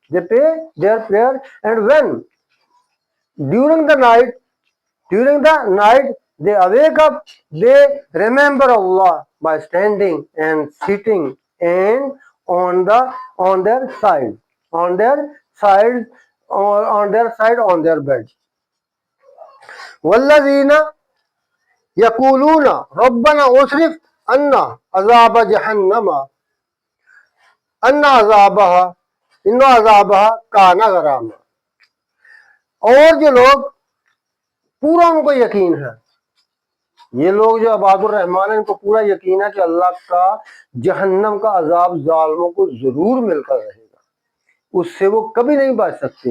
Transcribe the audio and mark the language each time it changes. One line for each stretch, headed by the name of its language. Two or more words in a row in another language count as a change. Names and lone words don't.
English: And when during the night they awake up, they remember Allah by standing and sitting and on their side on their bed.
Arabic: والذين يقولون ربنا اصرف عنا عذاب جهنم إن عذابها كان غراما,
Hindi: और जो लोग पूरा उनको यकीन है, ये लोग जो
Arabic: عباد الرحمن
Hindi: है इनको पूरा यकीन है कि अल्लाह का जहन्नम का अजाब जालिमों को जरूर मिलकर रहेगा, उससे वो कभी नहीं बच सकते।